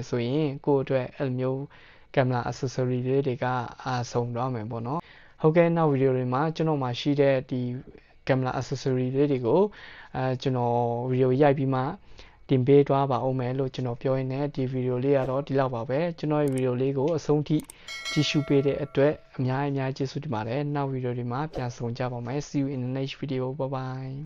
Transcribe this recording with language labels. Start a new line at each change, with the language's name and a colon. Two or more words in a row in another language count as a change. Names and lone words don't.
Burmese: ဆိုရင်ကိုယ့်အတွက်အဲ့လိုမျိုးကင်မရာ accessory လေးတွေကအားဆုံးတော့မယ်ပေါ့နော်ဟုတ်ကဲ့နောက်ဗီဒီယိုတွေမှာကျွန်တော်မှာရှိတဲ့ဒီကင်မရာ accessory လေးတွေကိုကျွန်တော်ဗီဒီယိုရိုက်ပြီးမှတင်ပေးသွားပါဦးမယ်လို့ကျွန်တော်ပြောရင်းနဲ့ဒီဗီဒီယိုလေးကတော့ဒီလောက်ပါပဲကျွန်တော်ရဲ့ဗီဒီယိုလေးကိုအဆုံးထိကြည့်ရှုပေးတဲ့အတွက်အများကြီးကျေးဇူးတင်ပါတယ်နောက်ဗီဒီယိုတွေမှာပြန်ဆုံကြပါမယ်
English: See you in the next video bye bye